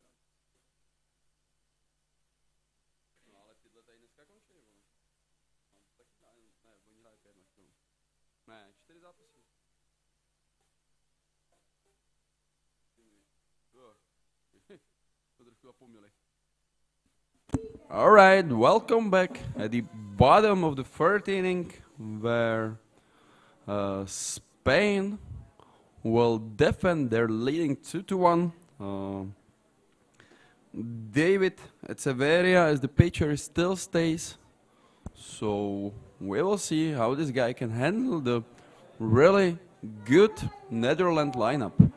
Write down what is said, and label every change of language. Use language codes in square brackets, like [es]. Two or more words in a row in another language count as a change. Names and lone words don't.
[cs] No ale tyhle tady dneska končí, vole. No, taky ne, oni hrají 5 na školu. Ne, 4 zápasy. To trošku zapomněli. [en] All right, welcome back at the bottom of the third inning, where Spain will defend their leading 2-1. David Echeverria as the pitcher still stays, so we will see how this guy can handle the really good Netherlands lineup.